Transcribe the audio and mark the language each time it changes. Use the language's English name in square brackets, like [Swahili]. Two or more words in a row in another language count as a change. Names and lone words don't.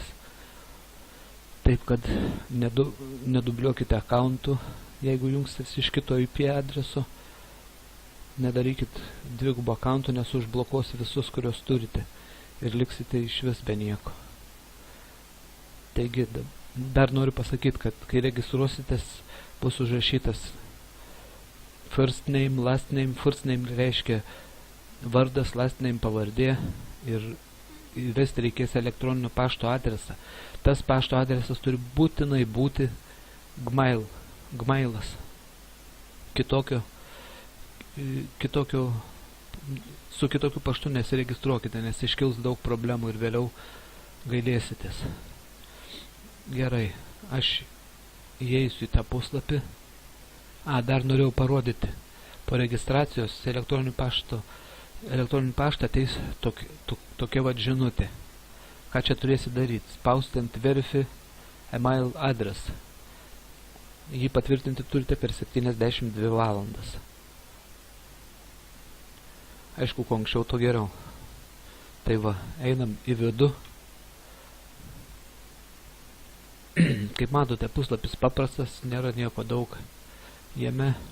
[Lithuanian] Taip kad nedubliuokite akauntų, jeigu jungsitės iš kito IP adreso. Nedarykit dvigubo akauntų, nes užblokuos visus, kurios turite, ir liksite iš vis be nieko. Taigi, dar noriu pasakyti, kad kai registruositės, bus užrašytas [English] first name, last name. First name [Lithuanian] reiškia vardas, [English] last name [Lithuanian] pavardė, ir įvesti reikės elektroninio pašto adresą. Tas pašto adresas turi būtinai būti Gmailas. Su kitokiu paštu nesiregistruokite, nes iškils daug problemų ir vėliau gailėsitės. Gerai, aš įeisiu į tą puslapį. Dar norėjau parodyti. Po registracijos elektroninį paštą ateis tokia vat žinutė. Ką čia turėsi daryti? Spausti ant [English] Verify email address. [Lithuanian] Jį patvirtinti turite per 72 valandas. Aišku, kuo anksčiau, to geriau. Tai va, einam į vidų. Kaip matote, puslapis paprastas, nėra nieko daug jame.